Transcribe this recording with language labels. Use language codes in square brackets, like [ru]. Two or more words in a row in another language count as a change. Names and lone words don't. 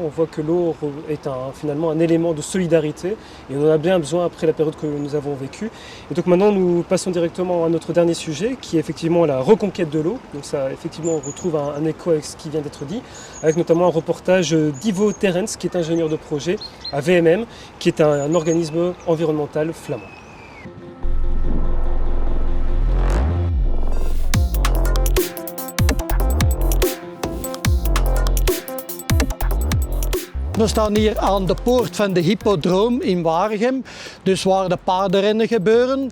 [fr] On voit que l'eau est finalement un élément de solidarité et on en a bien besoin après la période que nous avons vécue. Et donc maintenant nous passons directement à notre dernier sujet qui est effectivement la reconquête de l'eau. Donc ça effectivement on retrouve un écho avec ce qui vient d'être dit, avec notamment un reportage d'Ivo Terrens qui est ingénieur de projet à VMM, qui est un organisme environnemental flamand. [nl] We staan hier aan de poort van de Hippodroom in Waregem, dus waar de paardenrennen gebeuren.